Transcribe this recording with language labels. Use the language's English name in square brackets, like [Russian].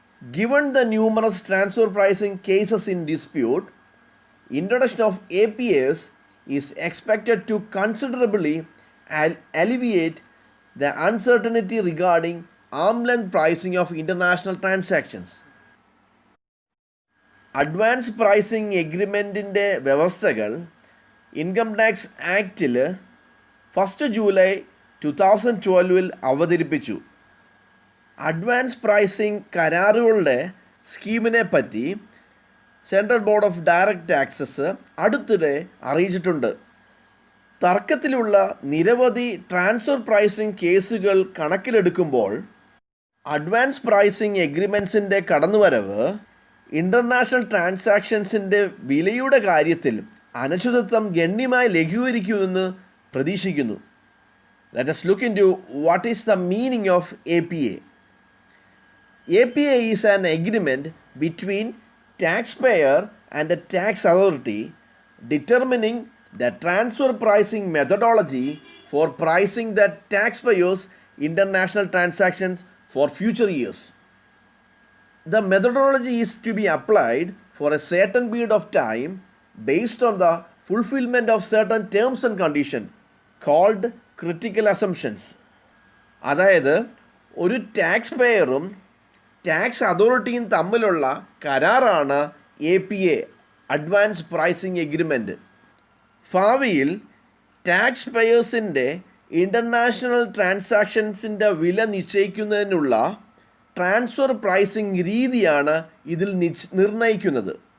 [English] Given the numerous transfer pricing cases in dispute, introduction of APAs is expected to considerably alleviate the uncertainty regarding arm's length pricing of international transactions. [Malayalam] Advance pricing എഗ്രിമെൻറ്റിൻ്റെ വ്യവസ്ഥകൾ income tax ആക്റ്റിൽ 1 July 2012 അവതരിപ്പിച്ചു. Advance pricing കരാറുകളുടെ സ്കീമിനെ പറ്റി central board of direct taxes അടുത്തിടെ അറിയിച്ചിട്ടുണ്ട്. തർക്കത്തിലുള്ള നിരവധി transfer pricing കേസുകൾ കണക്കിലെടുക്കുമ്പോൾ advance pricing എഗ്രിമെൻസിൻ്റെ കടന്നുവരവ് international ട്രാൻസാക്ഷൻസിൻ്റെ വിലയുടെ കാര്യത്തിൽ അനിശ്ചിതത്വം ഗണ്യമായി ലഘൂകരിക്കുമെന്ന് പ്രതീക്ഷിക്കുന്നു. [English] Let us look into what is the meaning of APA. APA is an agreement between taxpayer and the tax authority determining the transfer pricing methodology for pricing the taxpayers' international transactions for future years. The methodology is to be applied for a certain period of time based on the fulfillment of certain terms and conditions called critical assumptions. [Malayalam] അതായത് ഒരു tax പേയറും tax അതോറിറ്റിയും തമ്മിലുള്ള കരാറാണ് APA, advance pricing agreement. ഭാവിയിൽ tax പേയേഴ്സിൻ്റെ international ട്രാൻസാക്ഷൻസിൻ്റെ വില നിശ്ചയിക്കുന്നതിനുള്ള transfer pricing രീതിയാണ് ഇതിൽ നിർണ്ണയിക്കുന്നത്.